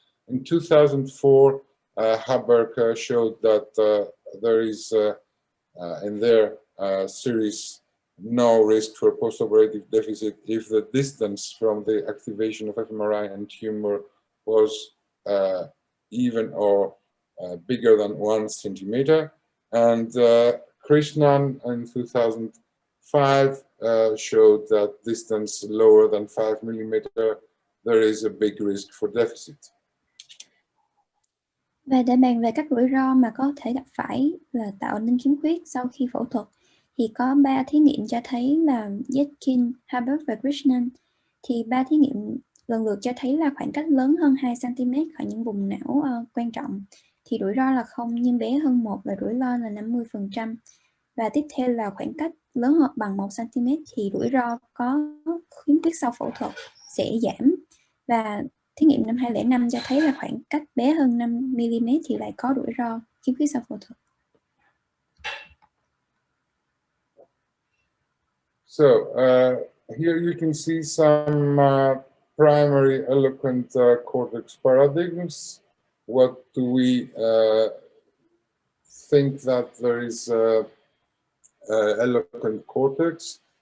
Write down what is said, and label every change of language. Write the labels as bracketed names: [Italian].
[English] In 2004, Haberk showed that there is in their series no risk for postoperative deficit if the distance from the activation of fMRI and tumor was even or bigger than 1 centimeter. And Krishnan in 2005 showed that distance lower than 5 millimeter, there is a big risk for deficit. [Vietnamese] Và để bàn về các rủi ro mà có thể gặp phải là tạo nên khiếm khuyết sau khi phẫu thuật, thì có 3 thí nghiệm cho thấy là Yetkin, Haberk và Krishnan. Thì 3 thí nghiệm lần lượt cho thấy là khoảng cách lớn hơn 2 cm khỏi những vùng não quan trọng thì rủi ro là 0, nhưng bé hơn 1 và rủi ro là 50%. Và tiếp theo là khoảng cách lớn hơn bằng 1 cm thì rủi ro có khiếm khuyết sau phẫu thuật sẽ giảm. Và thí nghiệm năm 2005 cho thấy là khoảng cách bé hơn 5 mm thì lại có rủi ro khiếm khuyết sau phẫu thuật. [English] So here you can see some primary eloquent cortex paradigms. What do we think that there is eloquent cortex?